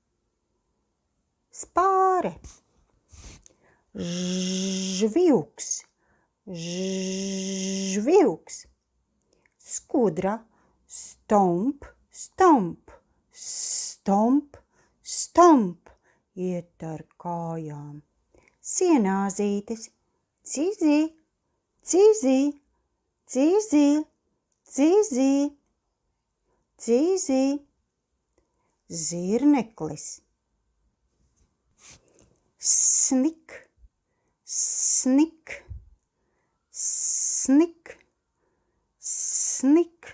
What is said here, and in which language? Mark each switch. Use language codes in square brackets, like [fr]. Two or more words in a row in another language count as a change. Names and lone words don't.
[lv] Spāre. Žvilks. Žvilks. Skudra. Stomp, stomp, stomp, stomp. Iet ar kājām. Sienāzītes. Cizi, cizi, Zīzī, zīzī, zīzī. Zirneklis. Snik, snik, snik, snik.